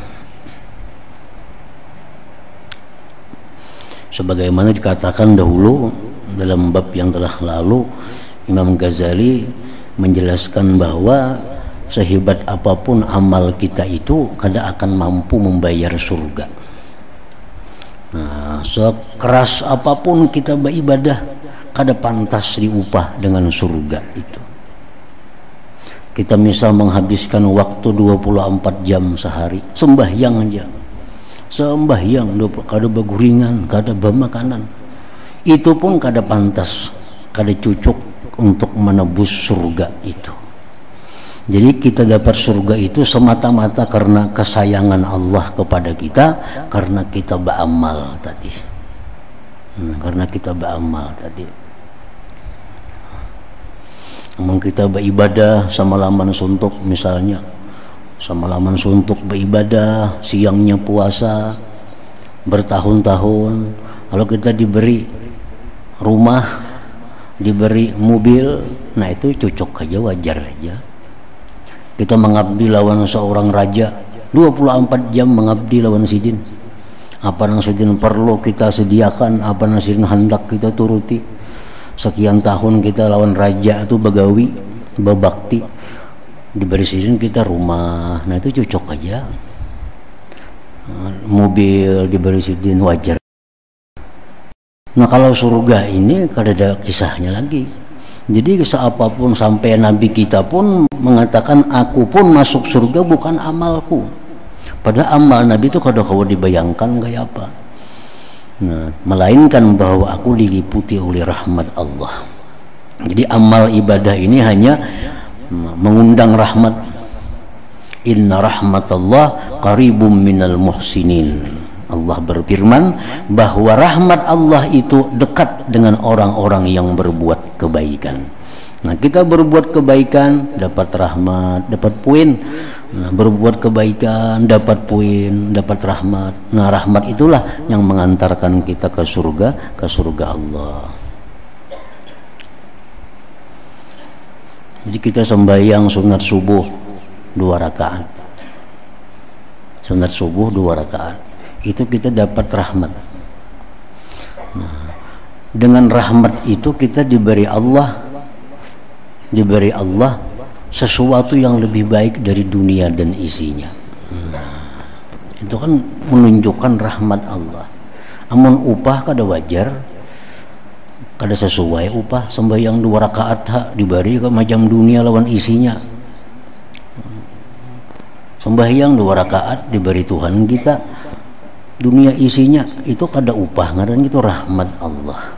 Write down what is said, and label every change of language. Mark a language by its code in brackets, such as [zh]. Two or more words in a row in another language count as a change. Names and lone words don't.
[id] Sebagaimana dikatakan dahulu dalam bab yang telah lalu, Imam Ghazali menjelaskan bahwa sehebat apapun amal kita itu kada akan mampu membayar surga. Nah, sekeras apapun kita beribadah kada pantas diupah dengan surga itu. Kita misal menghabiskan waktu 24 jam sehari sembahyang aja, sembahyang kada baguringan, kada bamakanan, itu pun kada pantas, kada cucuk untuk menebus surga itu. Jadi kita dapat surga itu semata-mata karena kesayangan Allah kepada kita, karena kita beramal tadi. Karena kita beramal tadi. Namun kita beribadah semalaman suntuk misalnya, semalaman suntuk beribadah, siangnya puasa bertahun-tahun, lalu kita diberi rumah, diberi mobil, nah itu cocok aja, wajar aja. Kita mengabdi lawan seorang raja 24 jam mengabdi lawan sidin, Apa yang sedang perlu kita sediakan, apa yang sedang hendak kita turuti. Sekian tahun kita lawan raja itu begawi, bebakti, diberi sidin kita rumah, nah itu cocok aja. Mobil diberi sidin wajar. Nah kalau surga ini kada ada kisahnya lagi. Jadi kisah apapun sampai Nabi kita pun mengatakan aku pun masuk surga bukan amalku. Padahal amal Nabi itu kada kau dibayangkan kayak apa. Nah, melainkan bahwa aku diliputi oleh rahmat Allah. Jadi amal ibadah ini hanya mengundang rahmat. [ar] إن رحمت الله قريب من المحسنين. [id] Allah berfirman bahwa rahmat Allah itu dekat dengan orang-orang yang berbuat kebaikan. Nah, kita berbuat kebaikan dapat rahmat, dapat poin. Nah, berbuat kebaikan dapat poin, dapat rahmat. Nah, rahmat itulah yang mengantarkan kita ke surga Allah. Jadi kita sembahyang sunat subuh 2 rakaat. Sunat subuh 2 rakaat. Itu kita dapat rahmat. Nah, dengan rahmat itu kita diberi Allah sesuatu yang lebih baik dari dunia dan isinya. Nah, itu kan menunjukkan rahmat Allah. Amun upah kada wajar, kada sesuai upah sembahyang 2 rakaat diberi ke macam dunia lawan isinya. Sembahyang 2 rakaat diberi Tuhan kita, dunia isinya itu kada upah, ngaran itu rahmat Allah.